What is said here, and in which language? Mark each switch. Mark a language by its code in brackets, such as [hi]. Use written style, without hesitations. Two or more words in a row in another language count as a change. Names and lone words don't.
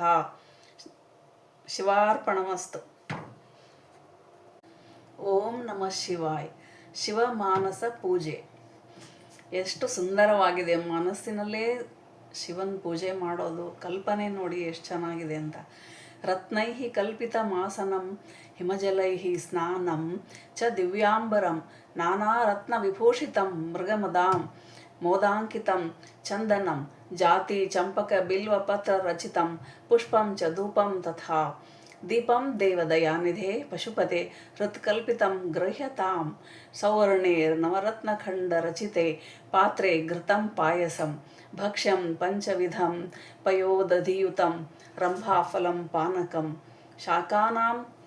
[sa] ಶಿವಾರ್ಪಣಮಸ್ತು. ಓಂ ನಮಃ ಶಿವಾಯ್. [kn] ಶಿವಮಾನಸ ಪೂಜೆ ಎಷ್ಟು ಸುಂದರವಾಗಿದೆ. ಮನಸ್ಸಿನಲ್ಲೇ ಶಿವನ ಪೂಜೆ ಮಾಡೋದು, ಕಲ್ಪನೆ ನೋಡಿ ಎಷ್ಟು ಚೆನ್ನಾಗಿದೆ ಅಂತ. [sa] ರತ್ನೈಃ ಕಲ್ಪಿತಮಾಸನಂ ಹಿಮಜಲೈಃ ಸ್ನಾನಂ ಚ ದಿವ್ಯಾಂಬರಂ ನಾನಾರತ್ನವಿಭೂಷಿತಂ ಮೃಗಮದಾಂ ಮೋದಾಂಕಿತಂ ಚಂದನಂ ಜಾತಿ ಚಂಪಕ ಬಿಲ್ವಪತ್ರ ರಚಿತಂ ಪುಷ್ಪಂ ಚ ಧೂಪಂ ತಥಾ ದೀಪಂ ದೇವದಯಾನಿಧೆ ಪಶುಪತೆ ಹೃತ್ಕಲ್ಪಿತಂ ಗೃಹ್ಯತಾಂ ಸೌವರ್ಣೇ ನವರತ್ನಖಂಡ ರಚಿತೆ ಪಾತ್ರೆ ಘೃತಂ ಪಾಯಸಂ ಭಕ್ಷ್ಯಂ ಪಂಚವಿಧಂ ಪಯೋದಧಿಯುತಂ ರಂಭಾಫಲಂ ಪಾನಕಂ ಶಾಕಾನಾಂ